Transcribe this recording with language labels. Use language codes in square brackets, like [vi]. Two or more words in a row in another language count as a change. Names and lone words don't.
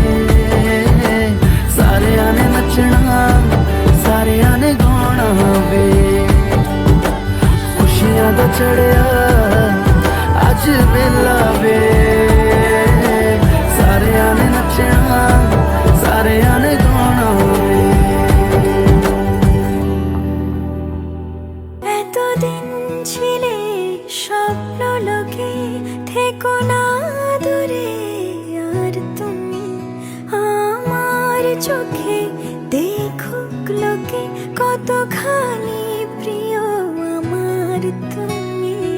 [pa] ਸਾਰਿਆਂ ਨੇ ਨੱਚਣਾ ਸਾਰਿਆਂ ਨੇ ਗਾਉਣਾ ਵੇ ਖੁਸ਼ੀਆਂ ਦਾ ਚੜਿਆ ਅੱਜ ਵੇਲਾ ਵੇ ਸਾਰਿਆਂ ਨੇ ਨੱਚਣਾ ਸਾਰਿਆਂ ਨੇ ਗਾਉਣਾ ਵੇ [bn] এতদিন ছিলে স্বপ্ন লোকে থেকো না দূরে আর তুমি আমার চোখে দেখুক লোকে কতখানি প্রিয় আমার তুমি